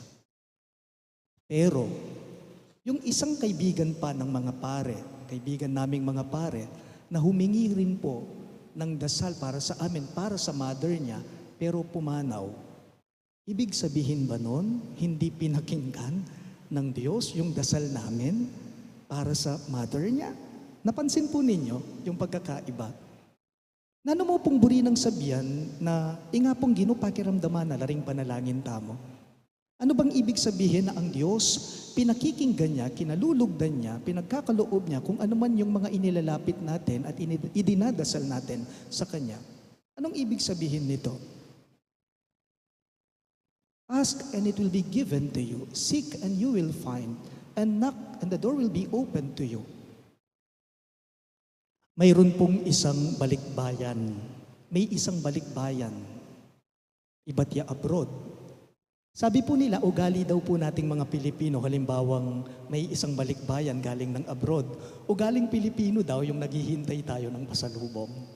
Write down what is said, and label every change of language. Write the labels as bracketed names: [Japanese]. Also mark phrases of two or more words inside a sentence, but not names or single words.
[Filipino] Pero, yung isang kaibigan pa ng mga pare, kaibigan naming mga pare, na humingi rin po ng dasal para sa amin, para sa mother niya, pero pumanaw. Ibig sabihin ba nun, hindi pinakinggan ng Diyos yung dasal namin para sa mother niya? Napansin po ninyo yung pagkakaiba. [Pampanga] Nano mo pong buri ng sabihan na inga pong Ginoo pakiramdaman na laring panalangin tamo. [Filipino] Ano bang ibig sabihin na ang Diyos pinakikinggan niya, kinalulugdan niya, pinagkakaloob niya kung ano man yung mga inilalapit natin at idinadasal natin sa Kanya? Anong ibig sabihin nito? [English] Ask and it will be given to you. Seek and you will find. And knock and the door will be open to you. [Filipino] Mayroon pong isang balikbayan. May isang balikbayan. Iba't ya abroad. Sabi po nila, ugali daw po nating mga Pilipino, halimbawang may isang balikbayan galing ng abroad, ugaling Pilipino daw yung naghihintay tayo ng pasalubong.